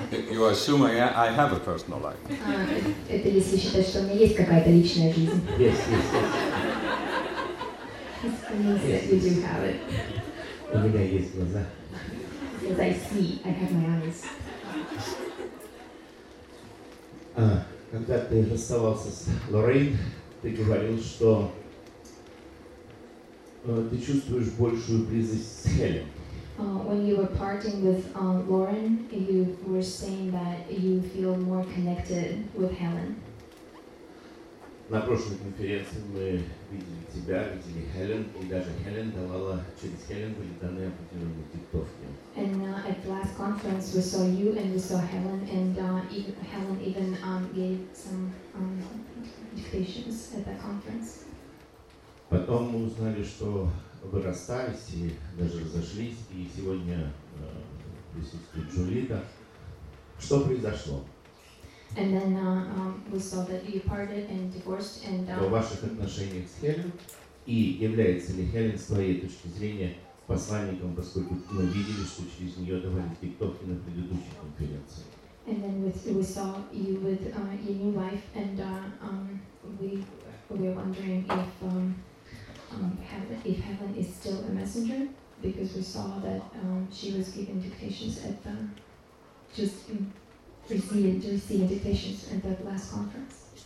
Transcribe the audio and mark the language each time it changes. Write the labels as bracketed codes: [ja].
[en] You are assuming I have a personal life. [ru] Это если считать, что у меня есть какая-то личная жизнь. [en] Yes. Yes. It means that you do have it. [ru] У меня есть глаза. [en] As I see, I have my eyes. [ru] Когда ты расставался с Лоррейн, ты говорил, что ты чувствуешь большую близость с Хелен. [en] When you were parting with Lauren, you were saying that you feel more connected with Helen. [ru] На прошлой конференции мы видели тебя, видели Хелен, и даже Хелен давала через Хелен были даны определенные диктовки. [en] And at the last conference we saw you and we saw Helen and Helen even gave some dictations at that conference. [ru] Потом мы узнали, что вы расстались и даже разошлись, и сегодня присутствует Джулита. Что произошло? [en] And then we saw that you parted and divorced and [ru] в ваших отношениях с Хелен и является ли Хелен с твоей точки зрения посланником, поскольку мы видели, что через нее давали диктовки на предыдущей конференции. [en] And then we saw you with your new wife and we were wondering if Helen is still a messenger because we saw that she was given dictations at the just received dictations at that last conference.